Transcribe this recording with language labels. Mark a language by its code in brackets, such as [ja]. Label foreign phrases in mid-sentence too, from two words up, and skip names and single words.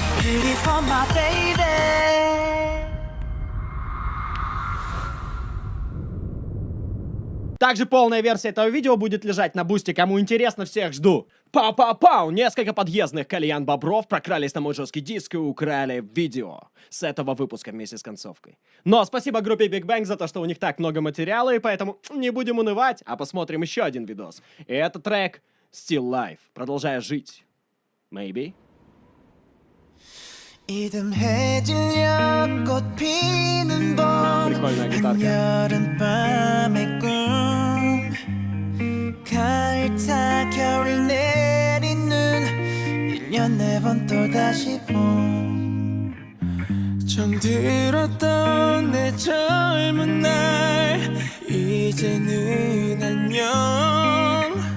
[en] Pretty for my baby. [ru] Также полная версия этого видео будет лежать на бусте. Кому интересно, всех жду. Пау-пау-пау! Несколько подъездных Кальян Бобров прокрались на мой жесткий диск и украли видео с этого выпуска вместе с концовкой. Но спасибо группе Big Bang за то, что у них так много материала, и поэтому не будем унывать, а посмотрим еще один видос. И это трек Still Life. Продолжая жить. [en] Maybe. [ko] 이듬해질녘 꽃 피는 봄 [ru] Прикольная гитарка. [ko] 여름밤의 꿈 가을 타 겨울 내리는 1년 4번 또다시 봄 정들었던 내 젊은 날 이제는 안녕